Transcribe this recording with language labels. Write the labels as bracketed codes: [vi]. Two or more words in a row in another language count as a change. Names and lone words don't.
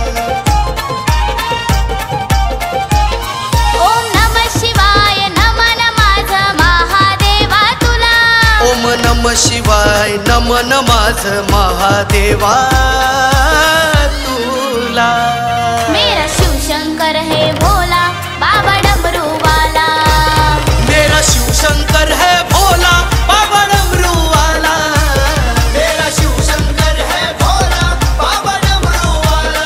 [sa] ओम नमः शिवाय [mr] नमन माझा महादेवा तुला। [sa] ओम नमः शिवाय [mr] नमन माझ महादेवा तुला। [hi] मेरा शिव शंकर है भोला बाबा डमरू वाला। मेरा शिव शंकर है भोला बाबा डमरू वाला। मेरा शिव शंकर है भोला बाबा डमरू वाला।